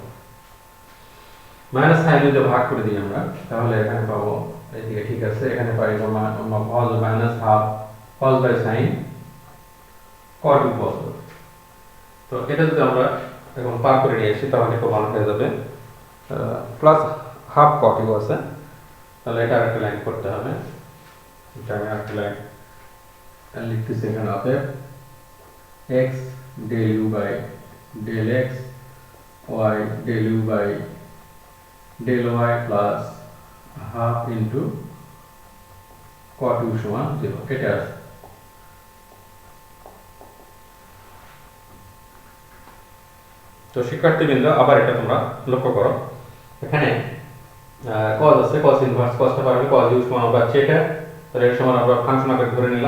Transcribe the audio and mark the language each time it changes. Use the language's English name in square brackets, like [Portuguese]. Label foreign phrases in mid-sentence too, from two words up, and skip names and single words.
[English] minus sin u [Bangla] দিয়ে ভাগ করে দিই আমরা, তাহলে এখানে পাবো এইদিকে ঠিক আছে, এখানে পাই [English] cos minus half cos by sin cot u cos. [Bangla] তো এটা যদি আমরা এখন পার করে নিয়ে আসি তাহলে খুব ভালো হয়ে যাবে, [English] plus half cot u [Bangla] আছে। তাহলে এটা আরেকটা লাইন করতে হবে, এটা আমি আরেকটা লাইন লিখতেছি এখানে, অতএব [English] x del u by del x y del u by del y plus half into cot u [Bangla] সমান 0, এটা আছে। তো শিক্ষার্থীবৃন্দ আবার এটা তোমরা লক্ষ্য করো, এখানে cos আছে, [English] cos inverse, [Bangla] cosটা পারবে [English] cos u [Bangla] সমান আমরা পাচ্ছি এটা, তাহলে এর সমান আমরা ফাংশন আকারে ধরে নিলাম।